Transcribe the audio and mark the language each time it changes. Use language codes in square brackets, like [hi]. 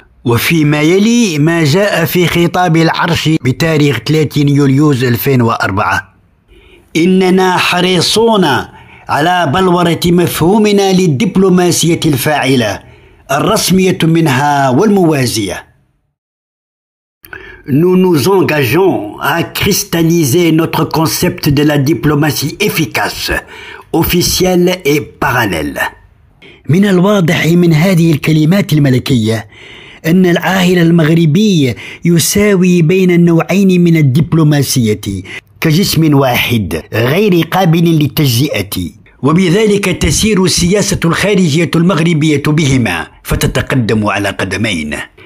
[ar] وفيما يلي ما جاء في خطاب العرش بتاريخ 30 يوليوز 2004: إننا حريصون على بلورة مفهومنا للدبلوماسية الفاعلة الرسمية منها والموازية. [fr] Nous nous engageons à cristalliser notre concept de la diplomatie efficace, officielle et parallèle. [ar] من الواضح من هذه الكلمات الملكية أن العاهل المغربي يساوي بين النوعين من الدبلوماسية كجسم واحد غير قابل للتجزئة، وبذلك تسير السياسة الخارجية المغربية بهما فتتقدم على قدمين.